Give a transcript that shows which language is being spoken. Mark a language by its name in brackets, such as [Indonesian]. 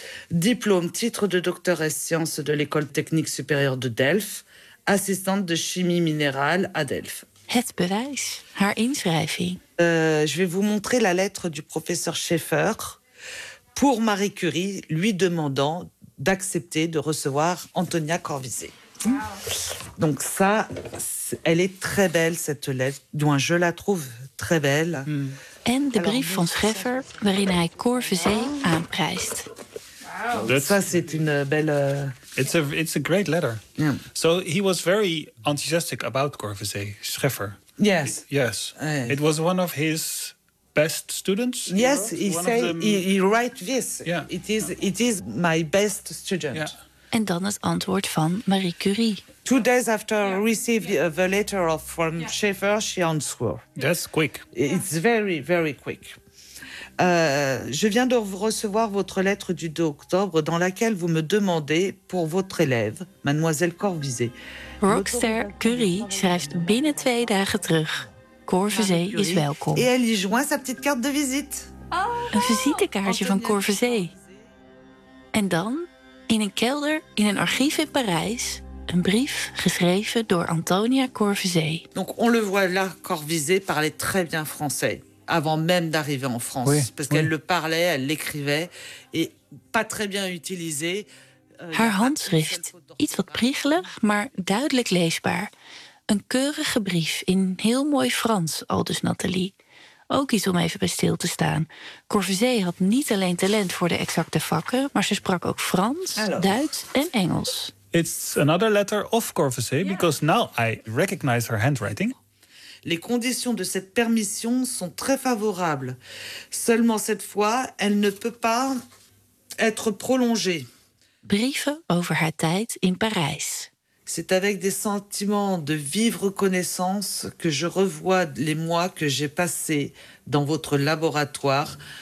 [French] Diplôme, titre de docteur en sciences de l'école technique supérieure de Delft. Assistante de chimie minérale à Delft. [Dutch] Het bewijs, haar inschrijving. [French] Je vais vous montrer la lettre du professeur Schaeffer pour Marie Curie, lui demandant d'accepter de recevoir Antonia Corvisé. Wow. Donc ça, elle est très belle, cette lettre, dont je la trouve très belle. [Dutch] En de brief van Schaeffer, waarin hij Corvisé aanprijst. [French] Wow. Ça, c'est une belle... [English] It's a great letter. Yeah. So he was very enthusiastic about Corvisé, Schaeffer. Yes. Yes. It was one of his best students. Yes, he write this. Yeah. It is my best student. Yeah. [Dutch] En dan het antwoord van Marie Curie. [English] 2 days after receiving the letter from Schaeffer, she answered. That's quick. It's very, very quick. [French] Je viens de recevoir votre lettre du 2 octobre dans laquelle vous me demandez pour votre élève, mademoiselle Corvisé. [Dutch] Rockstar Curie schrijft binnen 2 dagen terug. Corvisé is welkom. [French] Et elle y joint sa petite carte de visite. [Dutch] Een visitekaartje van Corvisé. En dan, in een kelder, in een archief in Parijs, een brief geschreven door Antonia Corvisé. [French] Donc on le voit là, Corvisé parlait très bien français. Avant même d'arriver en France. Oui, parce qu'elle le parlait, elle l'écrivait. Et pas très bien utilisé. [Dutch] Haar handschrift. Iets wat priegelig, maar duidelijk leesbaar. Een keurige brief in heel mooi Frans, aldus Nathalie. Ook iets om even bij stil te staan. Corvisé had niet alleen talent voor de exacte vakken, maar ze sprak ook Frans, Hello. Duits en Engels. [English] It's another letter of Corvisé, yeah. Because now I recognize her handwriting. [French] Les conditions de cette permission sont très favorables. Seulement cette fois, elle ne peut pas être prolongée. [Dutch] Brieven over haar tijd in Parijs. [French] C'est avec des sentiments de vive reconnaissance que je revois les mois que j'ai passés dans votre laboratoire.